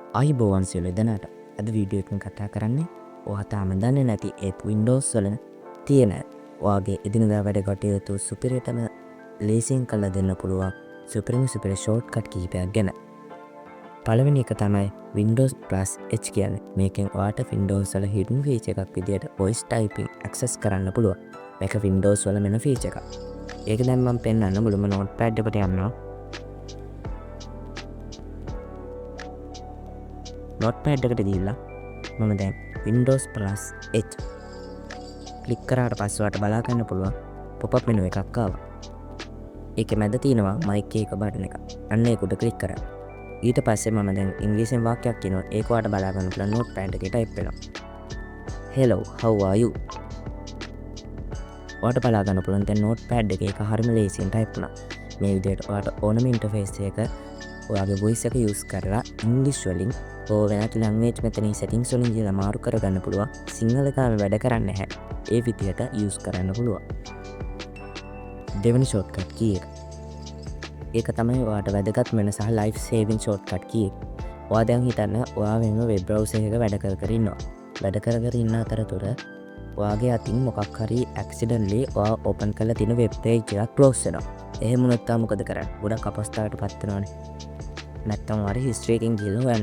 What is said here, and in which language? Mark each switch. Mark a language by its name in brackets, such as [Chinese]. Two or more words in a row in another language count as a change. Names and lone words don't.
[Sinhala] අයිබෝවන් සියලු දෙනාට අද වීඩියෝ එකකින් කතා කරන්නේ ඔයා තාම දන්නේ නැති ඒ Windows වල තියෙන ඔයාගේ එදිනදා වැඩ කටයුතු සුපිරියටම ලේසියෙන් කරලා දෙන්න පුළුවන් සුපිරි ෂෝට්කට් කිහිපයක් ගැන. පළවෙනි එක තමයි Windows Plus H කියන්නේ. මේකෙන් ඔයාට Windows වල [English] hidden feature [Sinhala] එකක් විදියට [English] voice typing access [Sinhala] කරන්න පුළුවන්. මේක Windows වල මෙන feature එකක්. ඒක දැන් මම පෙන්නන්න මුලම notepad එකට යනවා. notepad එකට ගිහිල්ලා මම දැන් Windows Plus H ක්ලික් කරාට පස්සේ ඔයාලට බලා ගන්න පුළුවන් [English] pop up menu [Sinhala] එකක් ආවා. ඒකේ මැද තියෙනවා mic එක බටන් එක. අන්න ඒක උඩ ක්ලික් කරා. ඊට පස්සේ මම දැන් ඉංග්‍රීසියෙන් වාක්‍යයක් කියනවා. ඒක ඔයාලට බලා ගන්න පුළුවන් notepad එකේ type වෙනවා. [English] Hello, how are you? [Sinhala] ඔයාලට බලා ගන්න පුළුවන් දැන් notepad එකේ ඒක හරිම ලේසියෙන් type වුණා. මේ විදිහට ඔයාලට ඕනම interface එක ඔයාගේ voice එක use කරලා English වලින් වෙනත් ලැන්ග්වේජ් මෙතනින් settings වලින් ගිහලා මාරු කරගන්න පුළුවන්. සිංහල කාම වැඩ කරන්නේ නැහැ. ඒ විදිහට use කරන්න පුළුවන්. දෙවෙනි [English] shortcut key [Sinhala] එක. ඒක තමයි ඔයාට වැදගත් වෙන සහ [English] life saving shortcut key [Sinhala] එක. ඔයා දැන් හිතන්න ඔයා වෙන [English] web browser [Sinhala] එකක වැඩ කර ඉන්නවා. වැඩ කර ඉන්න අතරතුර ඔයාගේ අතින් මොකක් හරි accidentally ඔයා open කරලා තියෙන [English] web page [Sinhala] එකක් close වෙනවා. එහෙම වුණොත් තා මොකද කරන්නේ? ගොඩක් අපස්ථාවට පත් වෙනවානේ. නැත්තම් ඔයාලා history එකෙන් ගිහලා හොයන්න.